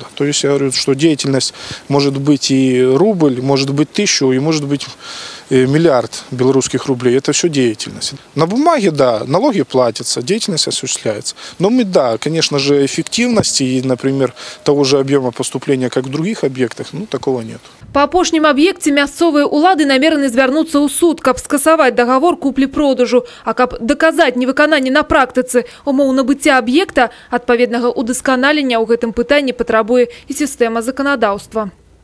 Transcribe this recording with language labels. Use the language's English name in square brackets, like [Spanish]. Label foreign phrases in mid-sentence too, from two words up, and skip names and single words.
[Russian] То есть я говорю, что деятельность может быть и рубль, может быть 1000, и может быть миллиард белорусских рублей. Это все деятельность. На бумаге, да, налоги платятся, деятельность осуществляется. Но мы, да, конечно же, эффективности и, например, того же объема поступления, как в других объектах, такого нет. [Belarusian] Па апошнім аб'екце мясцовыя ўлады намерены звярнуцца ў суд, каб скасаваць договор куплі-продажу, а каб даказаць невыкананне на практыцы умоў набыцця аб'екта, адпаведнага ўдасканалення ў гэтым пытанні патрабуе і сістэма заканадаўства.